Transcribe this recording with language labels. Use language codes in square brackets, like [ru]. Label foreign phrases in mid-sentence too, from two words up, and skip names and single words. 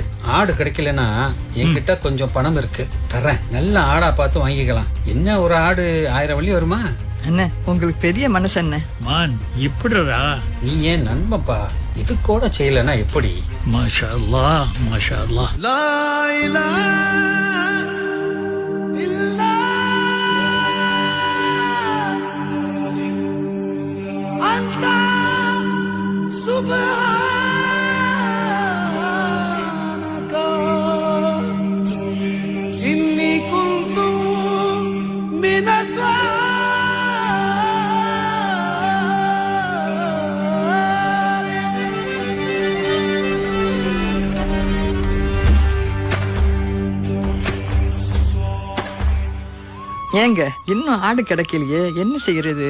[ta] ஆடு கிடைக்கலன்னா என்கிட்ட கொஞ்சம் பணம் இருக்கு, தரேன். நல்ல ஆடா பார்த்து வாங்கிக்கலாம். என்ன ஒரு ஆடு 1000 வெள்ளி வருமா? அண்ணே, உங்களுக்கு பெரிய மனசு அண்ணே. மான், இப்படிடா. நீ ஏன் நண்பப்பா, இது கூட செய்யலன்னா எப்படி? [ar] ما شاء الله، ما شاء الله. لا إله إلا أنت سبحانك إني كنت من [ta] ஏங்க, இன்னும் ஆடு கிடைக்கலையே, என்ன செய்யறது?